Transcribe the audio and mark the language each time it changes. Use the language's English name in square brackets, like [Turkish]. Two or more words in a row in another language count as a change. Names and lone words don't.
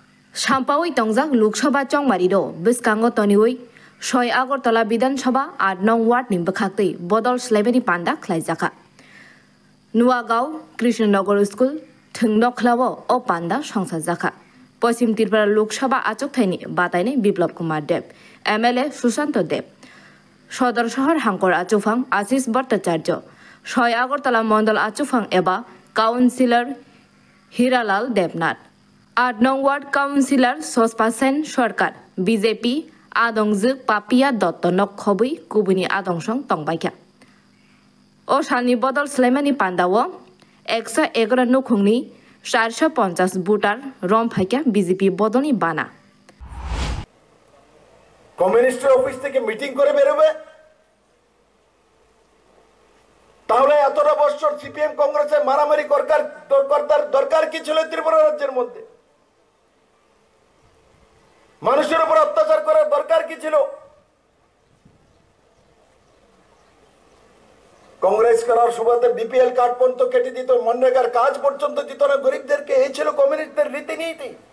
[Bodo] সাম্পাওই তংজাক লোকসভা চংমারিরো বিসকাঙ্গ তনিউই 6 আগরতলা বিধানসভা 8 নং ওয়ার্ডनि বখাক্তै बदल स्लाइबारि पान्दा ख्लाइजाखा नुवागाव कृष्णनगर स्कुल थोंनखलाव ओ पान्दा संसारजाखा पश्चिम त्रिपुरा लोकसभा आचुकथायनि बातायनाय बिप्लब कुमार देव एमएलए सुशांत देव सदर शहर हांकर आचुफां आशिष भट्टाचार्य 6 আগরতলা मंडल आचुफां एबा काउन्सिलर हीरालाल देवनाथ 8 नং वार्ड काउन्सिलर सस्पासेन सरकार बीजेपी आदंजोग पापिया दत्त नखबै कुबुनि आदंसं तंबायखा ओ सालनि बदल स्लाइमानि पान्दाव 111 नखुंनि 450 भोटार रमफाइखा बीजेपी बदलनि बाना [Bangla] কমিউনিস্ট অফিস থেকে মিটিং করে বেরোবে তাহলে এতটা বছর সিপিএম কংগ্রেসের মারামারি দরকার কি ছিল ত্রিপুরা রাজ্যের মধ্যে মানুষের উপর অত্যাচার করার দরকার কি ছিল কংগ্রেস করার সুবাদে বিপিএল কার্ড পর্যন্ত কেটে দিত মনরেগার কাজ পর্যন্ত দিত না গরিবদেরকে এই ছিল কমিউনিস্টদের রীতিনীতি